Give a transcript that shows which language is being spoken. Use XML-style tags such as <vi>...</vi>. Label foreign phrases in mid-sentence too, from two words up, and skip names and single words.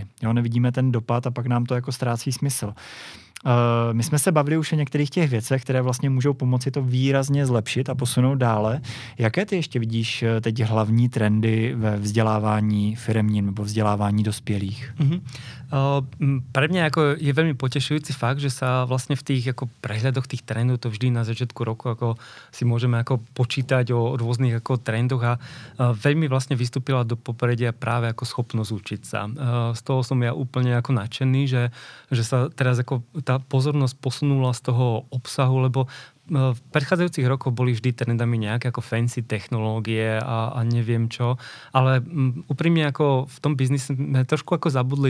<cs>Jo, nevidíme ten dopad a pak nám to jako ztrácí smysl. My jsme se bavili už o některých těch věcech, které vlastně můžou pomoci to výrazně zlepšit a posunout dále. Jaké ty ještě vidíš teď hlavní trendy ve vzdělávání firemním nebo vzdělávání dospělých?</cs> <sk>Pre mňa ako je veľmi potešujúci fakt, že sa vlastne v tých ako prehľadoch tých trendov, to vždy na začiatku roku ako si môžeme ako počítať o rôznych ako trendoch a veľmi vlastne vystúpila do popredia práve ako schopnosť učiť sa. Z toho som ja úplne ako nadšený, že sa teraz ako tá pozornosť posunula z toho obsahu, lebo v predchádzajúcich rokoch boli vždy trendami nejaké ako fancy technológie a neviem čo, ale úprimne ako v tom biznise sme trošku ako zabudli</sk>